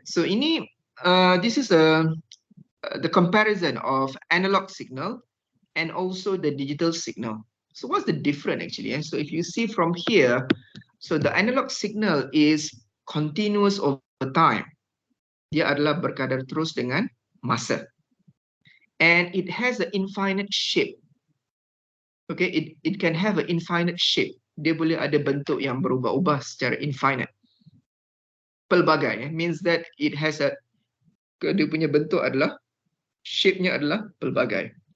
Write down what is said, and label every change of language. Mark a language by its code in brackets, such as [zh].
[en] So ini this is the comparison of analog signal and also the digital signal. So what's the difference actually? So if you see from here, so the analog signal is continuous over time. [ms] Dia adalah berkadar terus dengan masa. [en] And it has an infinite shape. It can have an infinite shape. [ms] Dia boleh ada bentuk yang berubah-ubah secara infinite. Pelbagai, [en] means that it has [ms] dia punya bentuk adalah, shape-nya adalah pelbagai.